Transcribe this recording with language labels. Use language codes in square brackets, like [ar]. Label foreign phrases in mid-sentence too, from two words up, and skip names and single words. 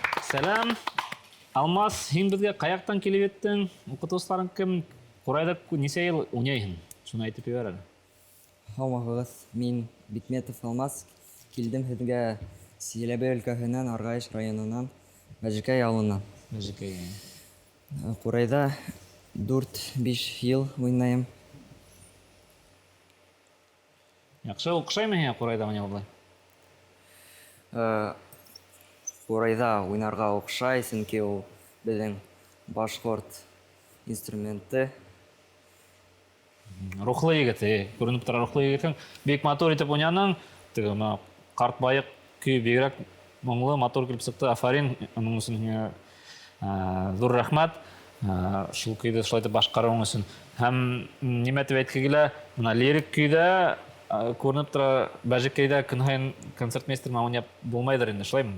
[tt] Сәлам. Алмас, һин безгә каяктан килеп еттең? Укытучыларың кем? Курайда нисә ел уйнайһың? Шуны әйтеп ебәр әле. [ba] Һаумыгыз, мин Бикметов Алмас. Килдем һеҙгә Силәбе өлкәһенән, Арғайыш районынан, Мәжекәй ауылынан. Мәжекәй. [tt] Курайда 4-5 ел уйнайым. Яхшы укшаймы һин Курайда менә булай? Курайда уйнарга укшай, сөнки ул безнең башҡорт инструменты. Рухлы егет, күренеп тора рухлы егетең. Бик матур итеп уйнаның. Теге карт байык көй бигрәк моңлы, матур килеп сыҡты. [ba] Афарин, уның өсөн һиңә зур рәхмәт. Шул көйҙө шулай итеп башҡарыуың өсөн. Һәм нимә тип әйткегә килә, мына лирик көйҙә күренеп тора, Бәжекәйдә көн һайын концертмейстер уйнап булмайҙыр инде, шулаймы?